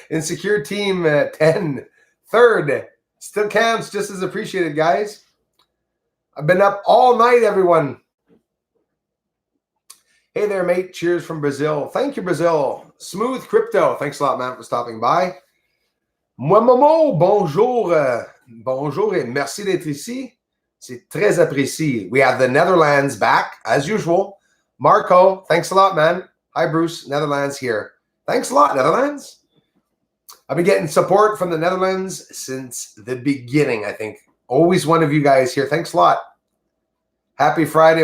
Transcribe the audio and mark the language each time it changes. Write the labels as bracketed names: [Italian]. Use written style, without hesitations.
[English] Insecure team 10. Third. Still counts, just as appreciated, guys. I've been up all night, everyone. Hey there, mate. Cheers from Brazil. Thank you, Brazil. Smooth Crypto. Thanks a lot, man, for stopping by. [French] Moi, Momo, bonjour. Bonjour et merci d'être ici. C'est très apprécié. [English] We have the Netherlands back, as usual. Marco, thanks a lot, man. Hi, Bruce. Netherlands here. Thanks a lot, Netherlands. I've been getting support from the Netherlands since the beginning, I think. Always one of you guys here. Thanks a lot. Happy Friday.